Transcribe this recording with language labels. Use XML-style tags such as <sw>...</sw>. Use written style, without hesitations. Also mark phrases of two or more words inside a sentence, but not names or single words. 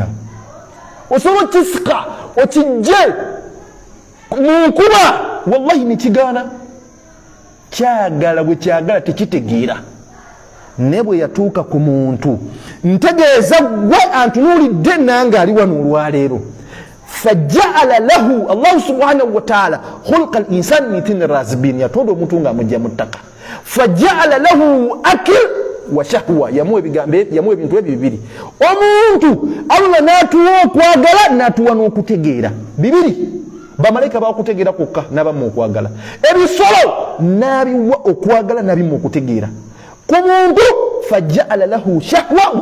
<lg>Osobola kisika okijje mu nkuba, wallahi ne kigaana. Kyagala bwe kyagala tekitegeera. Ne bwe yatuuka ku muntu, ntegeeza gwe antunuulidde nange ali wano olwaleero,</lg> <ar>فجعل له الله سبحانه وتعالى خلق الإنسان من طين رازبين,</ar> <lg>yatonda omuntu nga amujja mu ttaka,</lg> <ar>فجعل له عقل وشهوة yamuwe</ar> <lg>bigambe yamuwe bintu bibiri omuntu Allah natuwa okwagala natuwa n'okutegeera bibiri bamalaika bakutegeera kokka nabamu okwagala ebisolo nabiwa okwagala nabimu okutegeera ku muntu</lg> <ar>فجعل له شهوة</ar>